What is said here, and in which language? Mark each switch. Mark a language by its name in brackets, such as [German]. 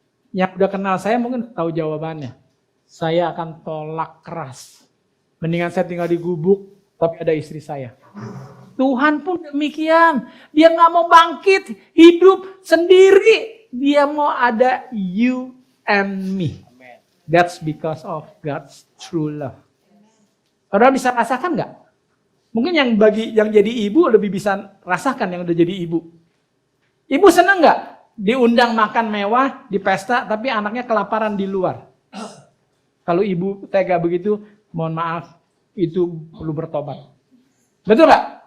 [Indonesian] Yang udah kenal saya mungkin tahu jawabannya. Saya akan tolak keras. Mendingan saya tinggal di gubuk, tapi ada istri saya. Tuhan pun demikian. Dia nggak mau bangkit, hidup sendiri. Dia mau ada [English] you and me. That's because of God's true love. [Indonesian] Saudara bisa rasakan nggak? Mungkin yang jadi ibu lebih bisa rasakan yang udah jadi ibu. Ibu senang nggak diundang makan mewah di pesta, tapi anaknya kelaparan di luar? Kalau ibu tega begitu, mohon maaf, itu perlu bertobat. Betul nggak?